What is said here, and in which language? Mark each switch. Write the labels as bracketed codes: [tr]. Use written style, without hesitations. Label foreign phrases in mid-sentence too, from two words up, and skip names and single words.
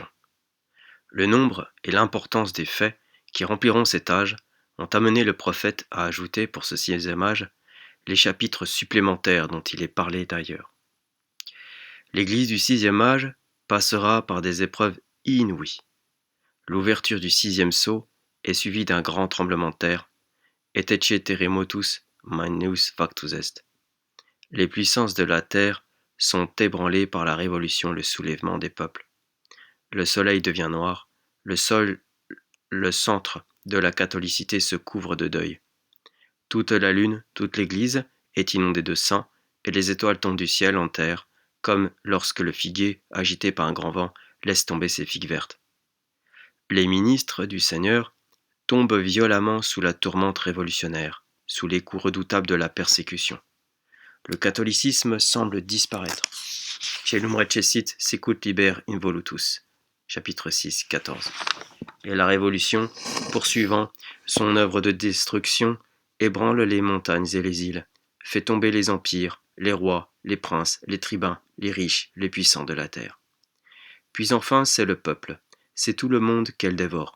[fr] Le nombre et l'importance des faits qui rempliront cet âge ont amené le prophète à ajouter pour ce 6e âge les chapitres supplémentaires dont il est parlé d'ailleurs. L'Église du 6e âge passera par des épreuves inouïes. L'ouverture du 6e sceau est suivie d'un grand tremblement de terre, [la] et ecce terremotus magnus factus est. [fr] Les puissances de la terre sont ébranlées par la révolution, le soulèvement des peuples. Le soleil devient noir, le centre de la catholicité se couvre de deuil. Toute la lune, toute l'Église est inondée de sang, et les étoiles tombent du ciel en terre, comme lorsque le figuier, agité par un grand vent, laisse tomber ses figues vertes. Les ministres du Seigneur tombent violemment sous la tourmente révolutionnaire, sous les coups redoutables de la persécution. Le catholicisme semble disparaître. [la] Celum recessit sicut liber involutus. [fr] Chapitre 6, 14. Et la révolution, poursuivant son œuvre de destruction, ébranle les montagnes et les îles, fait tomber les empires, les rois, les princes, les tribuns, les riches, les puissants de la terre. Puis enfin c'est le peuple, c'est tout le monde qu'elle dévore.